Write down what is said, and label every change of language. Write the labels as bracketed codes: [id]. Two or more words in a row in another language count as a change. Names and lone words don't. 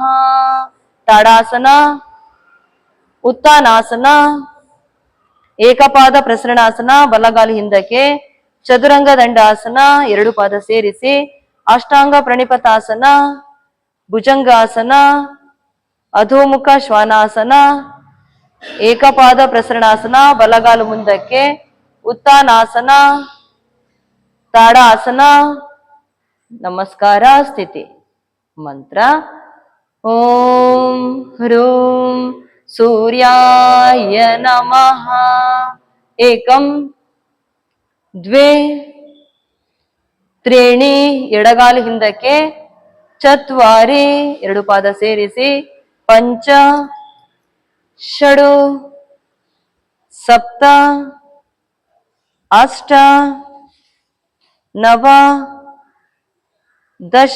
[kn] ತಾಡಾಸನ, ಉತ್ತಾನಾಸನ, ಏಕಪಾದ ಪ್ರಸರಣಾಸನ, ಬಲಗಾಲು ಹಿಂದಕ್ಕೆ, ಚದುರಂಗ ದಂಡಾಸನ, ಎರಡು ಪಾದ ಸೇರಿಸಿ, ಅಷ್ಟಾಂಗ ಪ್ರಣಿಪತಾಸನ, ಭುಜಂಗಾಸನ, ಅಧೋಮುಖ ಶ್ವಾನಾಸನ, ಏಕಪಾದ ಪ್ರಸರಣಾಸನ, ಬಲಗಾಲು ಮುಂದಕ್ಕೆ, ಉತ್ತಾನಾಸನ, ತಾಡಾಸನ, ನಮಸ್ಕಾರ ಸ್ಥಿತಿ. [sa] ಮಂತ್ರ ಓಂ ಹ್ರೂಂ ಸೂರ್ಯಾಯ ನಮಃ. ಏಕಂ ದ್ವೇ ತ್ರೀಣಿ [kn] ಎಡಗಾಲು ಹಿಂದಕ್ಕೆ, [sa] ಚತ್ವಾರಿ [kn] ಎರಡು ಪಾದ ಸೇರಿಸಿ, [sa] ಪಂಚ ಷಡು ಸಪ್ತ ಅಷ್ಟ ನವ ದಶ.